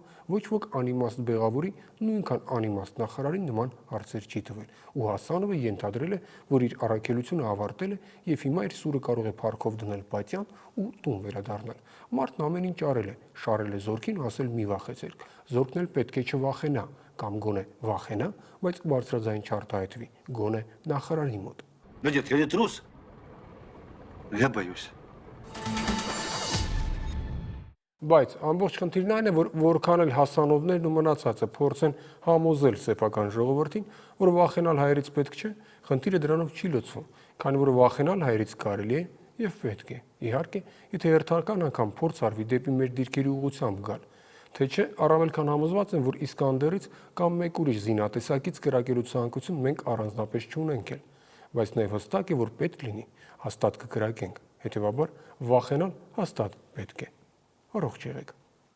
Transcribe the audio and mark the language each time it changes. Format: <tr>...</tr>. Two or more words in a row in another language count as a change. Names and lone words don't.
<hy>ոչ ոք անիմաստ բեղավորի, նույնքան անիմաստ նախարարին նման հարցեր չի տվել։ Ու Հասանովը ենթադրել է, որ իր առաքելությունը ավարտել է եւ հիմա իր սուրը կարող է փառքով դնել պատյան ու տուն վերադառնալ։ Մարդն ամեն ինչ արել է, շարել է զորքին ու ասել մի вахեցեք։ Զորքն էլ պետք է չվախենա, կամ գոնե վախենա, բայց բարձրաձայն չարտահայտվի, գոնե նախարարի մոտ։</hy> <ru>Ну нет, я не трус. Я боюсь.</ru> <hy>Բայց ամբողջ խնդիրն այն է, որ որքան էլ Հասանովներն ու մնացածը փորձեն համոզել սեփական ժողովրդին, որ վախենալ հայերից պետք չէ, խնդիրը դրանով չի լուծվում, քանի որ վախենալ հայերից կարելի է եւ պետք է։ Իհարկե, եթե հերթական անգամ փորձ արվի դեպի մեր դիրքերի ուղղությամբ գալ, թե չէ, առավել քան համոզված են, որ Իսկանդերից կամ մեկ ուրիշ զինատեսակից կրակելու ցանկություն մենք առանձնապես չունենք էլ, բայց նաեւ հստակ է, որ պետք լինի, հաստատ կկրակենք։ Հետևաբար, վախենալ հաստատ պետք է։ Առողջ եղեք։</hy>